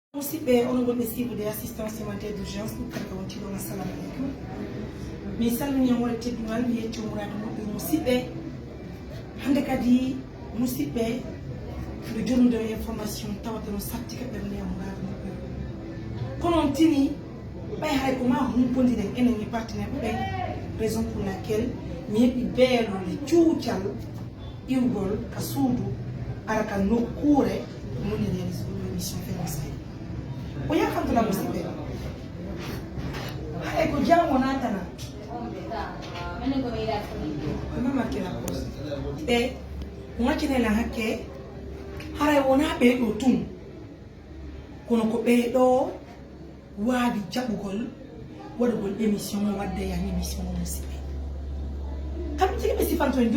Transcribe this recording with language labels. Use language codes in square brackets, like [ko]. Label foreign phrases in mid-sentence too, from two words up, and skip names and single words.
[ff] Musidɓe onon ɓe cible [fr] assistance humanitaire d'urgence [ff] ɗum kamɓe wonti ɗon [ar] السلام عليكم [ff] min salmini wonde teddugal mi yetti murade moƴƴo musidɓe hande kadi musidɓe ɓe jonnude information tawata no sattika ɓernde e murade moƴƴo kono on tini ɓay hay ko ma humpodiren enen e partenaire ɓen [fr] raison pour laquelle [ff] mi heɓi beelode cuucal iwgol ka suudu ara ka nokkure moni réalise ɗum émission férancé o yakamtula musidɓe hay ko jam wona tana mamakkila pos ɓe gaccinela hakke haray wona ɓeɗo tun kono ko ɓeɗo waawi jaɓugol waɗugol émission o wadde yan émission o musidɓe kamɓe tigi ɓe sifanto en